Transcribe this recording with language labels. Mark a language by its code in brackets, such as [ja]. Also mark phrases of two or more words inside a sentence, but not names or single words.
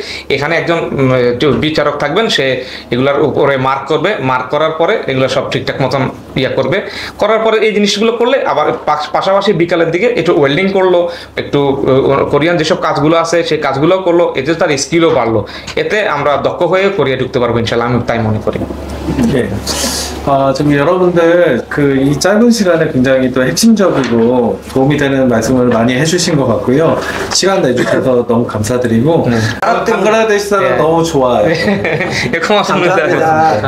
[bn] এখানে একজন বিচারক থাকবেন, সে এগুলোর উপরে মার্ক করবে, মার্ক করার পরে এগুলো সব ঠিকঠাক মতন করার পরে এই জিনিসগুলো করলে আবার পাশাপাশি বিকালের দিকে একটু ওয়েল্ডিং করলো, একটু কোরিয়ান যেসব কাজগুলো আছে সেই কাজগুলো করলো, এতে তার স্কিলও বাড়লো। এতে আমরা দক্ষ হয়ে কোরিয়া ঢুকতে পারবো ইনশাল্লাহ, আমি তাই মনে করি। [ko] 예. 지금 여러분들 이 짧은 시간에 굉장히 또 핵심적이고 도움이 되는 말씀을 많이 해주신 것 같고요. 시간 내주셔서 너무 감사드리고 방글라데시 사람 네. 너무 좋아요. 고맙습니다. 감사합니다.